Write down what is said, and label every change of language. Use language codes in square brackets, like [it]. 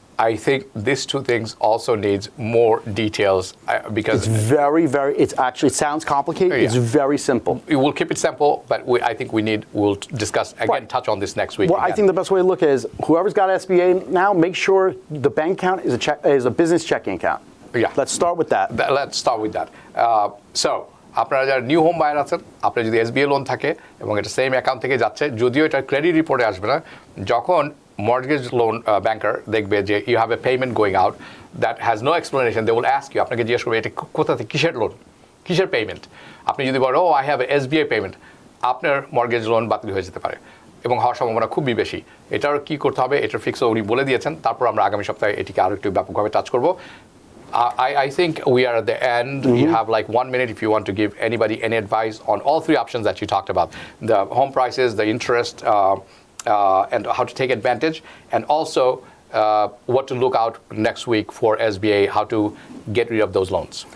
[en] I think these 2 things also needs more details because it's actually, it sounds complicated. Yeah. It's very simple. We will keep it simple, but I think we'll discuss again, touch on this next week. Well, I think the best way to look at it is whoever's got SBA now, make sure the bank account is a business checking account. Yeah. Let's start with that. Let's start with that. [bn] So আপনারা যারা new home buyer আছেন, আপনার যদি SBA loan থাকে এবং এটা same account থেকে যাচ্ছে, যদিও এটা ক্রেডিট রিপোর্টে আসবে না, যখন মর্টগেজ লোন ব্যাংকার দেখবে যে [en] you have a payment going out that has no explanation, they will ask you, [bn] আপনাকে জিজ্ঞেস করবে এটা কোথা থেকে, কিসের লোন, কিসের পেমেন্ট। আপনি যদি বলেন [en] oh I have SBA payment, [bn] আপনার মর্টগেজ লোন বাতিল হয়ে যেতে পারে এবং হওয়ার সম্ভাবনা খুবই বেশি। এটার কি করতে হবে, এটার ফিক্সও উনি বলে দিয়েছেন। তারপর আমরা আগামী সপ্তাহে এটিকে আরও একটু ব্যাপকভাবে টাচ করবো। [en] I think we are at the end. You have like 1 minute if you want to give anybody any advice on all three options that you talked about: the home prices, the interest, and how to take advantage, and also what to look out next week for SBA, how to get rid of those loans.